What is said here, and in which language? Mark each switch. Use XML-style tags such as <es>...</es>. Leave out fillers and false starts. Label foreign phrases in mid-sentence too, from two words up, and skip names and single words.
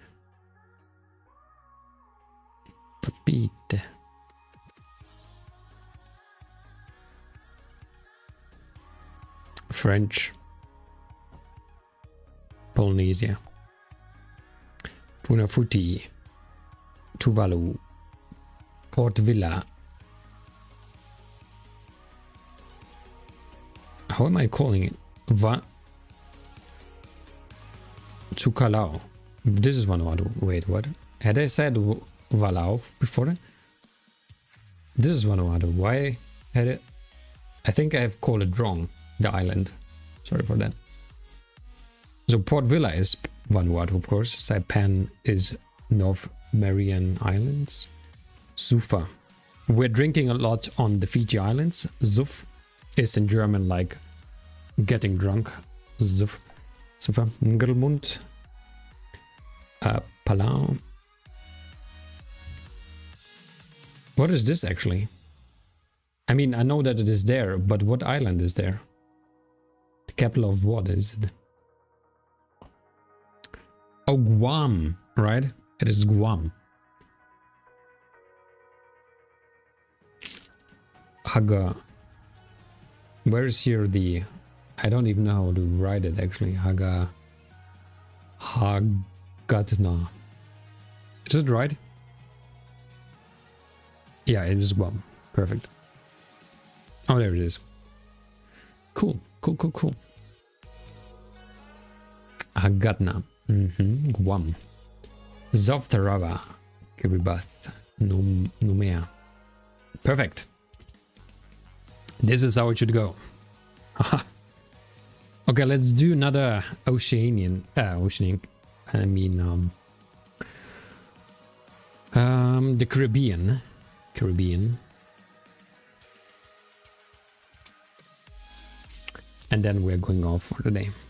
<en>French Polynesia, Funafuti, Tuvalu, Port Vila. How am I calling it? Tukalau. This is Vanuatu. Wait, what? Had I said Valau before? This is Vanuatu. Why had it? I think I've called it wrong. The island. Sorry for that. So Port Vila is Vanuatu, of course. Saipan is North Marian Islands. Sufa. We're drinking a lot on the Fiji Islands. Zuf is in German like getting drunk. Zuf. Sufa. Ngerlmund. Palau. What is this actually? I mean, I know that it is there, but what island is there? The capital of what is it? Oh, Guam, right? It is Guam. Haga. Where is here the... I don't even know how to write it actually. Haga... Hagatna. Is it right? Yeah, it is Guam. Perfect. Oh, there it is. Cool, cool, cool, cool. Hagatna. Guam. Zoftarava. Kiribath. Numea. Perfect. This is how it should go. Okay, let's do another Oceanic. I mean, the Caribbean. And then we're going off for the day.</en>